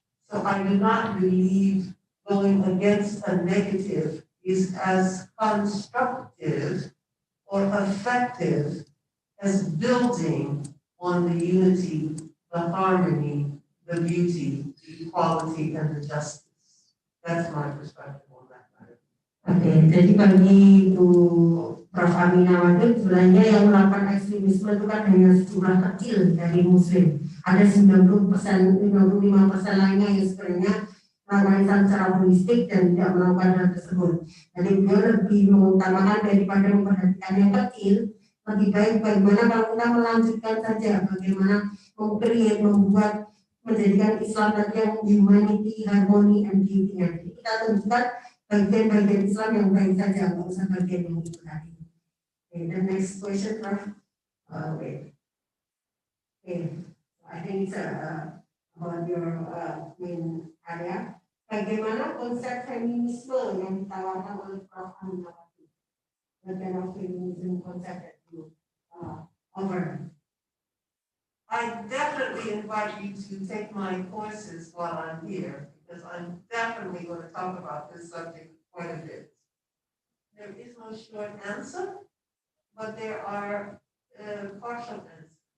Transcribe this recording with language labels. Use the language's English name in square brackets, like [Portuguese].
[English] So I do not believe going against a negative is as constructive or effective as building on the unity, the harmony, the beauty, the equality, and the justice. That's my perspective on that matter. [Indonesian] Oke, jadi bagi Bu Prof. Amina Wadud, sebenarnya yang melakukan ekstremisme itu kan hanya sejumlah kecil dari Muslim. Ada 90%, 55% lainnya yang sebenarnya melakukan secara holistik dan tidak melakukan hal tersebut. Jadi beliau lebih mengutamakan daripada memperhatikan yang kecil, lebih baik bagaimana kalau kita melanjutkan saja, bagaimana membuat menjadikan Islam tadi yang [English] humanity, harmony, and beauty. [Indonesian] Jadi kita tunjukkan bagian-bagian Islam yang baik saja, nggak usah bagian yang itu tadi. [English] Okay, the next question, Prof. Wait. Okay, I think it's about your main area. [Indonesian] Bagaimana konsep feminisme yang ditawarkan oleh Prof. Amina Wadud? [English] What kind of feminism concept that you offer? I definitely invite you to take my courses while I'm here, because I'm definitely going to talk about this subject quite a bit. There is no short answer, but there are partial answers.